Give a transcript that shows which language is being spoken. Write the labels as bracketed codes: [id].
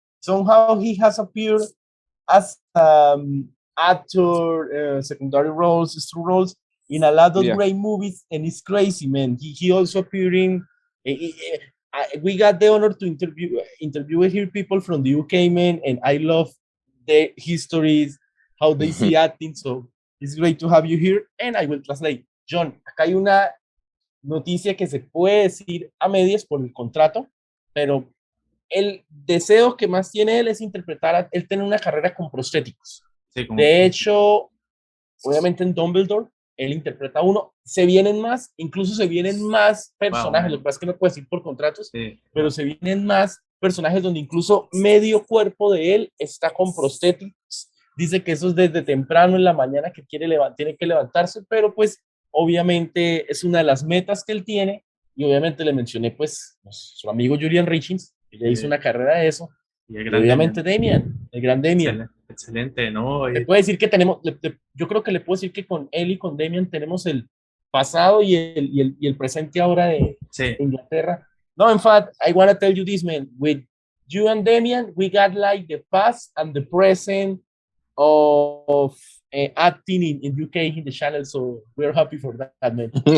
[en] Somehow he has appeared as actor, secondary roles, true roles in a lot of great movies, and it's crazy, man. He also appeared in. We got the honor to interview here people from the UK, man, and I love their histories, how they see acting. So it's great to have you here, and I will translate. [es] John, acá hay una noticia que se puede decir a medias por el contrato, pero el deseo que más tiene él es interpretar, él tiene una carrera con prostéticos. Sí, de hecho, obviamente en Dumbledore, él interpreta uno, incluso se vienen más personajes, lo que pasa es que no puedo decir por contratos, pero se vienen más personajes donde incluso medio cuerpo de él está con prostéticos. Dice que eso es desde temprano en la mañana que tiene que levantarse, pero pues obviamente es una de las metas que él tiene, y obviamente le mencioné pues su amigo Julian Richings, que ya hizo una carrera de eso, y obviamente Damian, el gran Damian. Excelente, ¿no? Le puedo decir que tenemos, yo creo que le puedo decir que con él y con Damian tenemos el pasado y el presente ahora de Inglaterra. [en] No, in fact, I want to tell you this, man, with you and Damian, we got like the past and the present of acting in UK in the channel, so we're happy for that, man.